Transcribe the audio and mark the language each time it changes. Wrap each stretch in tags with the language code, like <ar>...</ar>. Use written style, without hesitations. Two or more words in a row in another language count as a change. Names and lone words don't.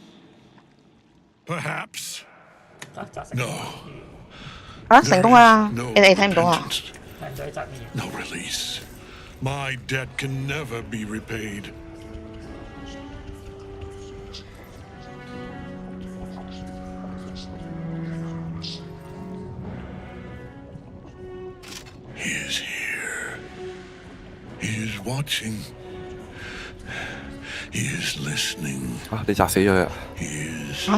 <en>Perhaps. No.</en> <yue>成功啦！</yue> <en>No</en> <yue>你哋睇唔到啊？</yue> <en>No release. My debt can never be repaid. He is here. He is watching. He is listening.</en> <yue>你砸死咗佢啊！</yue> <en>He is.</en>